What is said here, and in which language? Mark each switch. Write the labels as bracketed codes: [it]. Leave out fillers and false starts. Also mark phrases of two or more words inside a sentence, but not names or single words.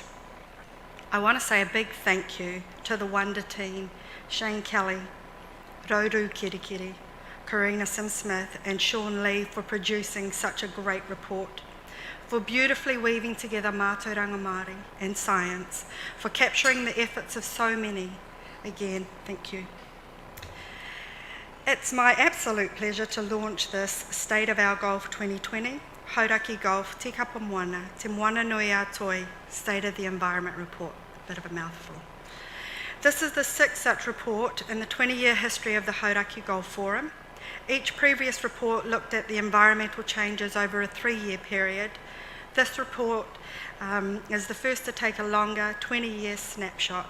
[en] I want to say a big thank you to the Wonder team, Shane Kelly, Rauru Kirikiri, Karina Sim-Smith and Sean Lee for producing such a great report, for beautifully weaving together [mi] mātauranga Māori [en] and science, for capturing the efforts of so many. Again, thank you. It's my absolute pleasure to launch this State of Our Golf 2020, Hauraki Golf, Tikapa Moana, Te Moana Nui a Toi, State of the Environment Report. A bit of a mouthful. This is the 6th such report in the 20-year history of the Hauraki Golf Forum. Each previous report looked at the environmental changes over a 3-year period. This report is the first to take a longer 20-year snapshot.